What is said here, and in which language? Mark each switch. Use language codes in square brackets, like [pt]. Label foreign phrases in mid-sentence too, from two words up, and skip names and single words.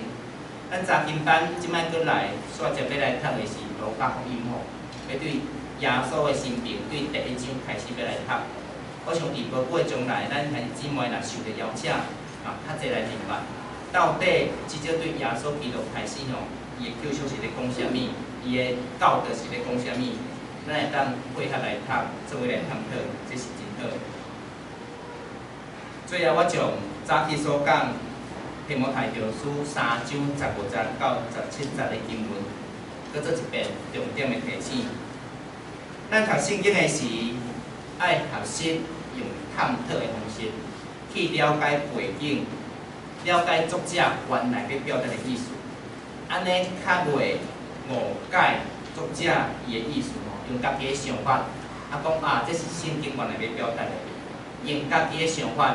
[nan] 咱查经班即摆过来，煞接要来读的是路加福音吼，要对耶稣的生平，对第1章开始要来读。我想伫无久的将来，咱兄姊妹若受到邀请，较侪来明白，到底至少对耶稣基督开始吼，伊的救赎是咧讲啥物，伊的教导是咧讲啥物，咱会当配合来读，做伙来探讨，这是真好。最后，我将早起所讲，提摩太后书3章15节到17节的经文，搁做一遍重点的提醒。咱读圣经的时，爱学习用探讨的方式去了解背景，了解作者原来要表达的意思，安尼较袂误解作者伊的意思吼，用家己的想法，讲这是圣经原来要表达的，用家己的想法。